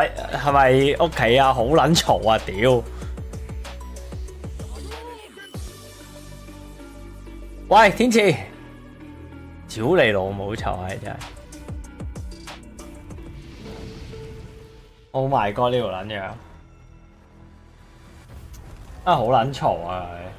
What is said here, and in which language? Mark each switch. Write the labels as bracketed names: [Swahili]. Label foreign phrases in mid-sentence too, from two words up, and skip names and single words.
[Cantonese] 係咪屋企啊？好撚嘈啊！屌！喂，天賜，屌你老母臭係真係 ！ [English] Oh my god！ [Cantonese] 呢條撚樣啊，好撚嘈啊佢！